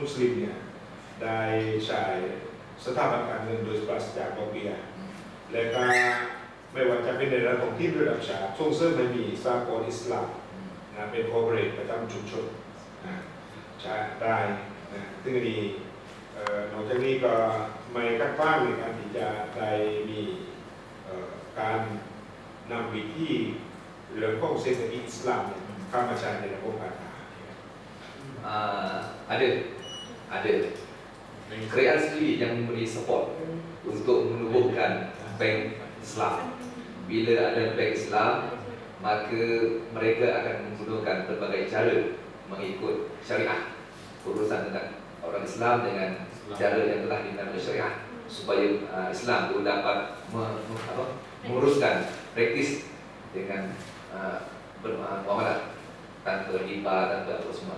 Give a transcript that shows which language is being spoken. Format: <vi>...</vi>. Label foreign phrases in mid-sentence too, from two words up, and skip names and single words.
<th>สลิมเนี่ยได้ใช้สถาบันการเงินโดยปราศจากดอกเบี้ยและก็ไม่ว่าจะเป็นในระดับของที่ระดับชาติส่งเสริมให้มีสากลอิสลามเป็นคอร์ปอเรทประจำชุมชนใช้ได้ซึ่งอันนี้นอกจากนี้ก็ไม่กัดกว้างในการที่จะได้มีการนำวิธีเรื่องของเศรษฐกิจอิสลามเข้ามาใช้ในระบบการค้า</th> <ms>ada kerajaan sendiri yang memberi support untuk menubuhkan bank Islam. Bila ada bank Islam, maka mereka akan menggunakan berbagai cara mengikut syariah, urusan tentang orang Islam dengan cara yang telah dinamai syariah, supaya Islam itu dapat menguruskan praktis dengan bermuamalah tanpa riba, tanpa apa semua.</ms>